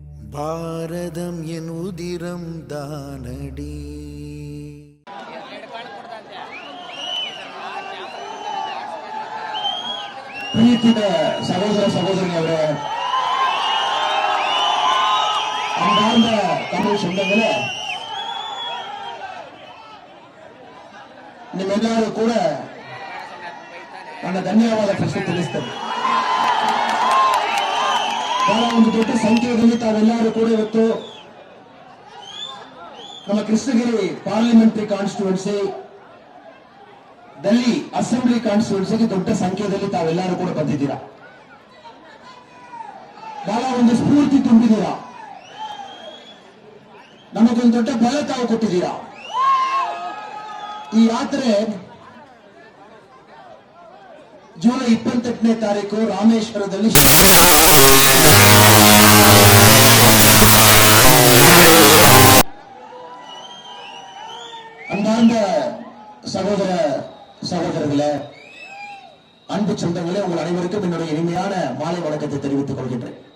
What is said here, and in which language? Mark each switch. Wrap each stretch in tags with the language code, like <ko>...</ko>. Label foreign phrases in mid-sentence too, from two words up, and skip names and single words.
<ta>பாரதம் என் உதிரம் தானடி. சகோதர சகோதரி அவரே, அன்பார்ந்த தமிழ் சொந்தங்களே,</ta> <kn>ನಿಮ್ಮೆಲ್ಲರೂ ಕೂಡ ನನ್ನ ಧನ್ಯವಾದ ಪ್ರಶ್ನೆ ತಿಳಿಸ್ತೇನೆ. ಬಹಳ ಒಂದು ದೊಡ್ಡ ಸಂಖ್ಯೆಯಲ್ಲಿ ತಾವೆಲ್ಲರೂ ಕೂಡ ಇವತ್ತು ನಮ್ಮ ಕೃಷ್ಣಗಿರಿ</kn> <en>parliamentary constituency,</en> <kn>ಡೆಲ್ಲಿ</kn> <en>assembly constituency</en> <kn>ದೊಡ್ಡ ಸಂಖ್ಯೆಯಲ್ಲಿ ತಾವೆಲ್ಲರೂ ಕೂಡ ಬಂದಿದ್ದೀರಾ. ಬಹಳ ಒಂದು ಸ್ಫೂರ್ತಿ ತುಂಬಿದ್ದೀರಾ. ನಮಗೊಂದು ದೊಡ್ಡ ಬಲ ತಾವು ಕೊಟ್ಟಿದ್ದೀರಾ. ಈ ಯಾತ್ರೆ ಜೂಲೈ 28ನೇ ತಾರೀಕು ರಾಮೇಶ್ವರದಲ್ಲಿ</kn> <ta>அன்பார்ந்த சகோதர சகோதரர்களே, அன்பு சொந்தங்களே, உங்கள் அனைவருக்கும் என்னுடைய இனிமையான மாலை வணக்கத்தை தெரிவித்துக் கொள்கின்றேன்.</ta>